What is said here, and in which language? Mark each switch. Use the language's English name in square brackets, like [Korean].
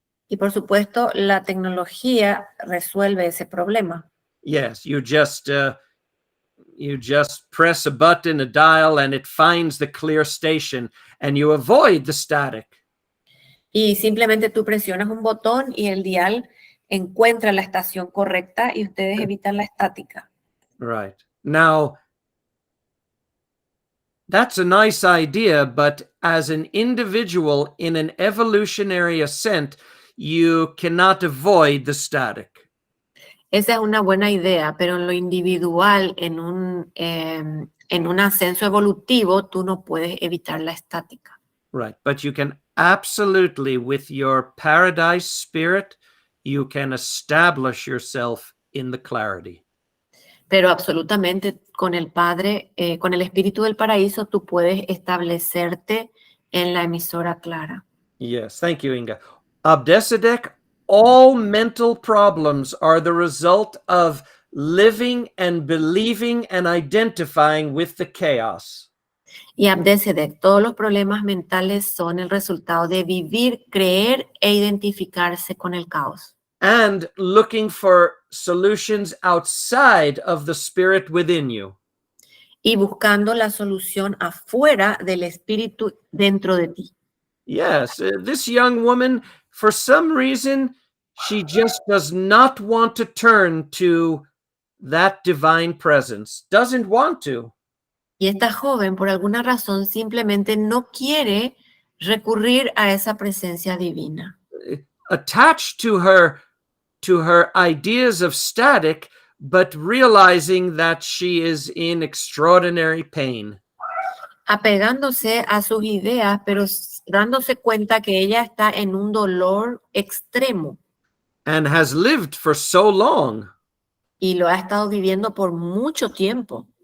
[Spanish] Y por supuesto, la tecnología resuelve ese problema. [English] Yes, you just You just press a button, a dial, and it finds the clear station, and you avoid the static. [Spanish] Y simplemente tú presionas un botón y el dial encuentra la estación correcta y ustedes evitan la estática. [English] Right. Now, that's a nice idea, but as an individual in an evolutionary ascent, you cannot avoid the static. [Spanish] Esa es una buena idea, pero en lo individual, en un ascenso evolutivo, tú no puedes evitar la estática. [English] Right. But you can absolutely, with your paradise spirit, you can establish yourself in the clarity. [Spanish] Pero absolutamente con el Padre, con el Espíritu del Paraíso, tú puedes establecerte en la emisora clara. [English] Yes. Thank you, Inga. Abdesedek, all mental problems are the result of living and believing and identifying with the chaos. [Spanish] Y Abdesedek, todos los problemas mentales son el resultado de vivir, creer e identificarse con el caos. [English] And looking for solutions outside of the spirit within you. [Spanish] Y buscando la solución afuera del espíritu dentro de ti. [English] Yes, this young woman, for some reason, she just does not want to turn to that divine presence. Doesn't want to. [Spanish] Y esta joven, por alguna razón, simplemente no quiere recurrir a esa presencia divina. [English] Attached to her ideas of static, but realizing that she is in extraordinary pain. [Spanish] Apegándose a sus ideas, pero dándose cuenta que ella está en un dolor extremo [English] And has lived for so long. [Spanish] y lo ha estado viviendo por mucho tiempo.